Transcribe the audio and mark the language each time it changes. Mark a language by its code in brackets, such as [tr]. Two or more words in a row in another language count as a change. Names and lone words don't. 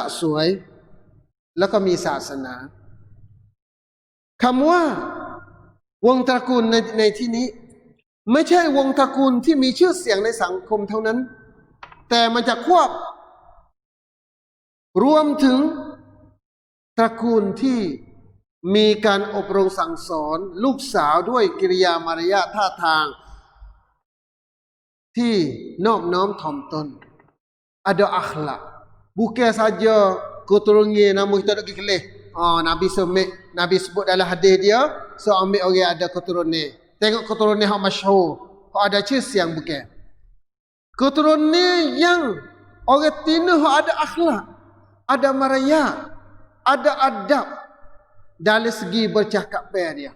[th] สวย แล้วก็มีศาสนาคำว่าวงตระกูลในที่นี้ไม่ใช่วงตระกูลที่มีชื่อเสียงในสังคมเท่านั้นแต่มันจะควบรวมถึงตระกูลที่มีการอบรมสั่งสอนลูกสาวด้วยกิริยามารยาทท่าทางที่นอบน้อมถ่อมตน [ms] ada akhlak. Bukan saja keturunan nama kita nak kelih. Nabi sebut dalam hadis dia, so ambil orang ada keturunan. Tengok keturunan yang masyhur, hak ada siang bukan. Keturunan yang orang Tino ada akhlak, ada marayat, ada adab dari segi bercakap dia.